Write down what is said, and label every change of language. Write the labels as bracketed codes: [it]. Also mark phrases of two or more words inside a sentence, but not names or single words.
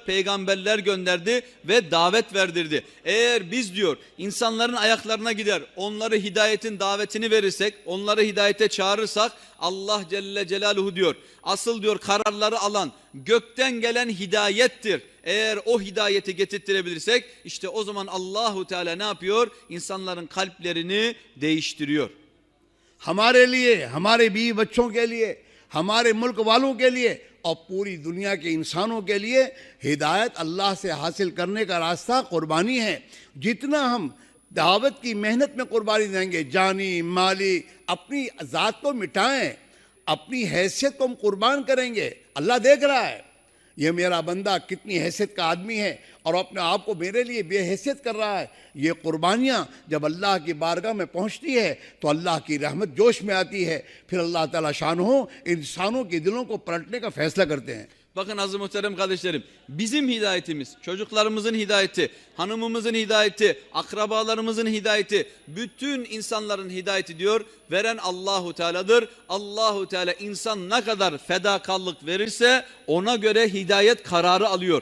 [tr] Peygamberler gönderdi ve davet verdirdi. Eğer biz diyor insanların ayaklarına gider, onları hidayetin davetini verirsek, onları hidayete çağırırsak Allah [ar] جل جلاله [tr] diyor asıl diyor kararları alan gökten gelen hidayettir. Eğer o hidayeti getirtirebilirsek işte o zaman Allahu Teala ne yapıyor? İnsanların kalplerini değiştiriyor. [ur] ہمارے لیے، ہمارے بیوی بچوں کے لیے، ہمارے ملک والوں کے لیے اور پوری دنیا کے انسانوں کے لیے ہدایت اللہ سے حاصل کرنے کا راستہ قربانی ہے. جتنا ہم دعوت کی محنت میں قربانی دیں گے، جانی مالی، اپنی ذات کو مٹائیں، اپنی حیثیت کو ہم قربان کریں گے. اللہ دیکھ رہا ہے یہ میرا بندہ کتنی حیثیت کا آدمی ہے اور اپنے آپ کو میرے لیے بےحیثیت کر رہا ہے. یہ قربانیاں جب اللہ کی بارگاہ میں پہنچتی ہے تو اللہ کی رحمت جوش میں آتی ہے. پھر اللہ تعالیٰ شان انسانوں کے دلوں کو پلٹنے کا فیصلہ کرتے ہیں. [tr] Bakın aziz muhterem kardeşlerim, bizim hidayetimiz, çocuklarımızın hidayeti, hanımımızın hidayeti, akrabalarımızın hidayeti, bütün insanların hidayeti diyor veren Allahu Teala'dır. Allahu Teala insan ne kadar fedakarlık verirse ona göre hidayet kararı alıyor.